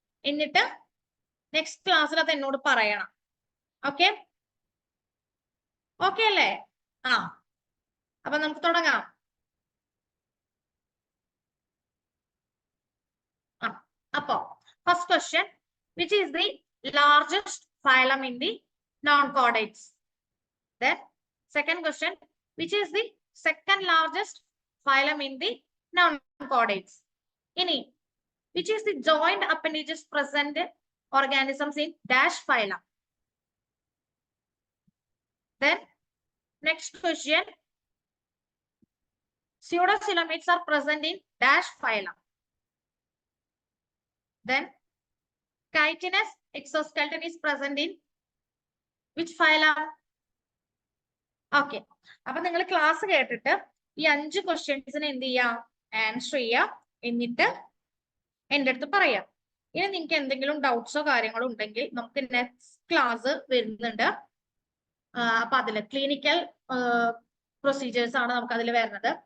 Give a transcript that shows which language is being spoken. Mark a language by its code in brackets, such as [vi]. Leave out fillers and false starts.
[ml] എന്നിട്ട് നെക്സ്റ്റ് ക്ലാസ്സിൽ അത് എന്നോട് പറയണം. ഓക്കെ? ഓക്കെ അല്ലേ? അപ്പൊ നമുക്ക് തുടങ്ങാം. [en] അപ്പോ first question, which is the largest phylum in the non chordates? Then second question, which is the second largest phylum in the non-chordates? Ini, which is the joint appendages present organisms in dash phylum? Then next question, pseudocoelomates are present in dash phylum. Then chitinous exoskeleton is present in which phylum? [ml] Okay, അപ്പൊ നിങ്ങൾ class കേട്ടിട്ട് ഈ 5 ക്വസ്റ്റ്യൻസിന് എന്ത് ചെയ്യാം? Answer ചെയ്യാം. എന്നിട്ട് എൻ്റെ അടുത്ത് പറയാം. ഇനി നിങ്ങൾക്ക് എന്തെങ്കിലും ഡൗട്ട്സോ കാര്യങ്ങളോ ഉണ്ടെങ്കിൽ നമുക്ക് നെക്സ്റ്റ് ക്ലാസ് വരുന്നുണ്ട്. അപ്പൊ അതില് ക്ലിനിക്കൽ പ്രൊസീജിയേഴ്സ് ആണ് നമുക്ക് അതിൽ വരുന്നത്.